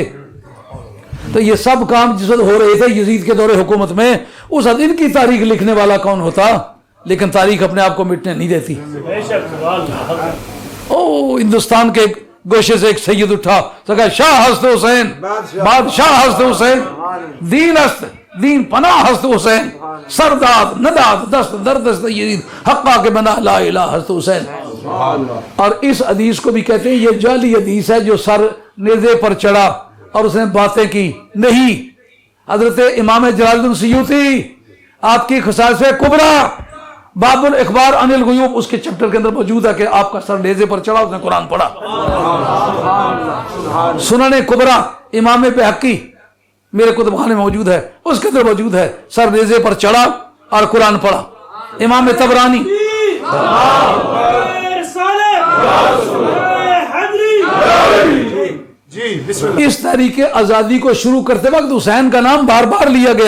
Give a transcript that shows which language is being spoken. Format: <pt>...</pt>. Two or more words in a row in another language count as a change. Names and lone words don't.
<ur>تو یہ سب کام جس وقت ہو رہے تھے یزید کے دور حکومت میں، اس وقت ان کی تاریخ لکھنے والا کون ہوتا؟ لیکن تاریخ اپنے آپ کو مٹنے نہیں دیتی. ہندوستان کے گوشے سے ایک سید اٹھا تو کہا</ur> <fa>شاہ ہست حسین، بادشاہ ہست حسین، دین ہست، دین پناہ ہست حسین، سرداد نداد دست دردست یزید، حقا کے بنا لا الہ ہست حسین.</fa> <ur>اور اس حدیث کو بھی کہتے ہیں یہ جعلی حدیث ہے جو سر نیزے پر چڑھا اور اس نے باتیں کی. نہیں، حضرت امام جلال الدین سیوطی آپ کی خصائص کبریٰ باب الاخبار عن الغیوب، اس کے چپٹر کے اندر موجود ہے کہ آپ کا سر نیزے پر چڑھا، اس نے قرآن پڑھا. سنن کبریٰ امام بہقی میرے کتب خانے میں موجود ہے، اس کے اندر موجود ہے سر نیزے پر چڑھا اور قرآن پڑھا. امام طبرانی اس تحریک آزادی کو شروع کرتے وقت حسین کا نام بار بار لیا گیا.</ur>